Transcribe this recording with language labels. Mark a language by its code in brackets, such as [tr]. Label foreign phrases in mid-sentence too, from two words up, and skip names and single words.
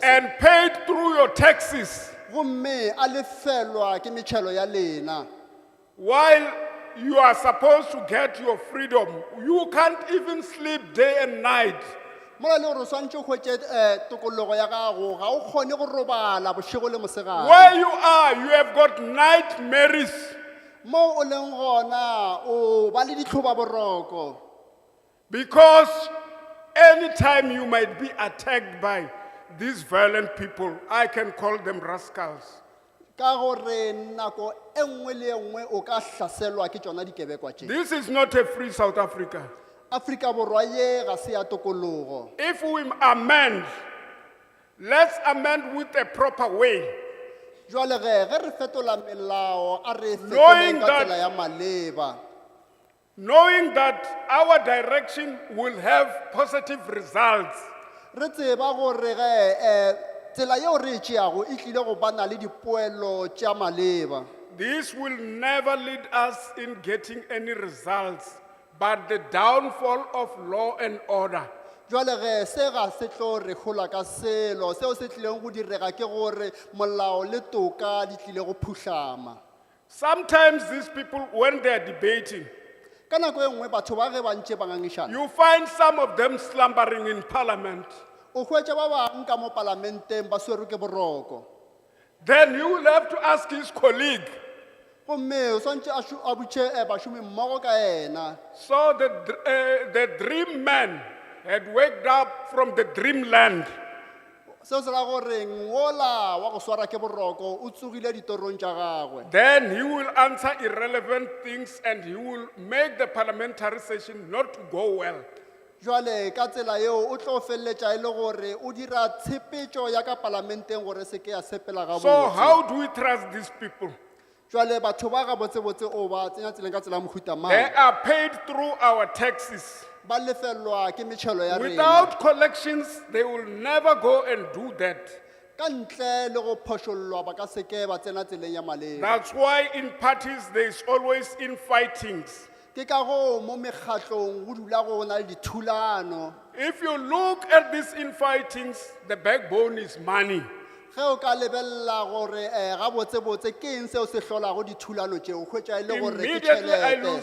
[en] And paid through your taxes [nso] gomme a lefelwa ke metšhelo ya lena. [en] while you are supposed to get your freedom. You can't even sleep day and night. [nso] mola le gore o swantše o hwetše tokologo ya gago ga o kgone go robala bošego le mosegare. [en] Where you are, you have got nightmares. [nso] mo o leng gona o ba le ditlhoba boroko [en] Because anytime you might be attacked by these violent people, I can call them rascals. [nso] ka gore nako e nngwe le e nngwe o ka hlaselwa ke tšona dikebekwa tše. [en] This is not a free South Africa. [nso] Afrika borwa ye ga se ya tokologo. [en] If we amend, let's amend with a proper way. [nso] Jwale ge re fetola melao a re [en] Knowing [nso] fetoleng ka [en] that- [nso] tsela ya maleba. [en] Knowing that our direction will have positive results. [nso] Re tseba gore ge tsela yeo re e tšeago e tlile go bana le dipoelo tša maleba. [en] This will never lead us in getting any results, but the downfall of law and order. [nso] Jwale ge se ga se tlo re gola ka selo seo se tlileng go direga ke gore molao le toka di tlile go phutlhama. [en] Sometimes these people, when they are debating, [nso] Ka nako e nngwe batho ba ge ba ntše ba ngangišana. [en] you find some of them slumbering in parliament. [nso] O hwetša ba bang ka mo parlamenteng ba swerwe ke boroko. [en] Then you will have to ask his colleague. [nso] Gomme o swantše a botše bašomi mmogo ka ena. [en] So the dream man had waked up from the dreamland. [nso] Seo se ra gore ngola wa go swara ke boroko o tsogile ditorong tša gagwe. [en] Then he will answer irrelevant things and he will make the parliamentary session not to go well. [nso] Jwale ka tsela yeo o tlo feleletša e le gore o dira tshepetšo ya ka parlamenteng gore se ke ya sepela gabotse. [en] So how do we trust these people? [nso] Jwale batho ba gabotsebotse o ba tsenya tseleng ka tsela ya mohuta [en] They [nso] mang. [en] are paid through our taxes. [nso] Ba lefelwa ke metšhelo ya rena. [en] Without collections, they will never go and do that. [nso] Ka ntle le go phošollwa ba ka seke ba tsena tseleng ya maleba. [en] That's why in parties there is always infightings. [nso] Ke ka go mo mekgatlong go dula go na le dithulano. [en] If you look at these infightings, the backbone is money. [nso] Ge o ka lebella gore gabotsebotse ke eng seo se hlolago dithulano tšeo hwetša e le gore ke [en] Immediately I lose